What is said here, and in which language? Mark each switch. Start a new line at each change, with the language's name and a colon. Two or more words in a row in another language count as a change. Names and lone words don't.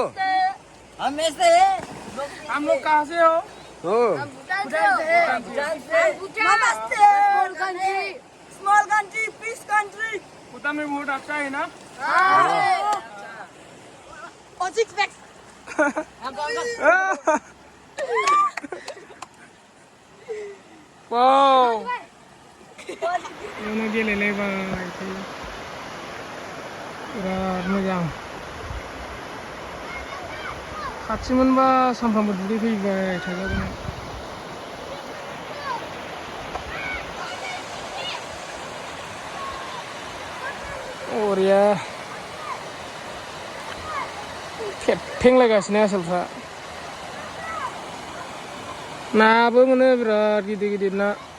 Hindi: हम से हम लोग कहाँ से हो ओ भूटान से नमस्ते
English: small country peace country
Hindi: भूटान में बहुत अच्छा है ना और
English: six packs
Bodo: wow ini गेलेलायबाय बिराद मोजां खाथि मोनबा सानफ्रामबो दुगैफैबाय थाजागौमोन बरिया थेबथेंलायगासिनो आसोलफ्रा नाबो मोनो बिराद गिदिर गिदिर ना